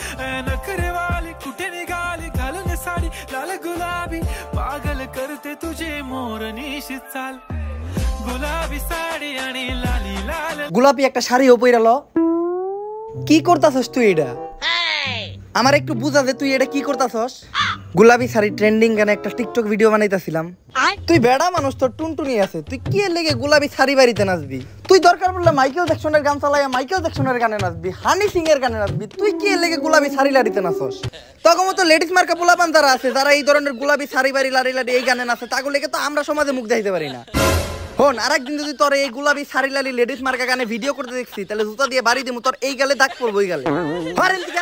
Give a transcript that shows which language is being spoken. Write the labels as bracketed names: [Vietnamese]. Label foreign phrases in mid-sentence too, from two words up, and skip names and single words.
[Marathi] नखरे वाली कुठे निघाली घालून साडी लाल गुलाबी पागल करते तुझे मोरनीशी चाल गुलाबी साडी आणि लाली लाल [Bangla] গোলাপি একটা শাড়িও পইরালো কি করতাছস তুই এটা আমার একটু বুঝা দে তুই এটা কি করতাছস গোলাপি শাড়ি ট্রেন্ডিং গানে একটা টিকটক ভিডিও বানাইতাছিলাম তুই বেড়া মানুষ তোর টুনটুনি আছে তুই কি এর লাগি গোলাপি শাড়ি বাড়িতে নাচবি তুই দরকার পড়লে মাইকেল জ্যাকসনের গান চালায়া মাইকেল জ্যাকসনের গানে নাচবি হানি সিং এর গানে নাচবি তুই কি এর লাগি গোলাপি শাড়ি লাড়িতে নাচস তখন তো লেডিস মার্কা পোলাপান যারা আছে যারা এই ধরনের গোলাপি শাড়ি বাড়ি লাড়ি লাড়ি এই গানে নাচে তাগুলো লেগে তো আমরা সমাজে মুখ দেখাইতে পারি না হন আরেকদিন যদি তোর এই গোলাপি শাড়ি লালি লেডিস মার্কা গানে ভিডিও করতে দেখছি তাহলে জুতা দিয়ে বাড়ি দিমু তোর এই গালে দাগ পড়বো এই গালে হারেন দিকা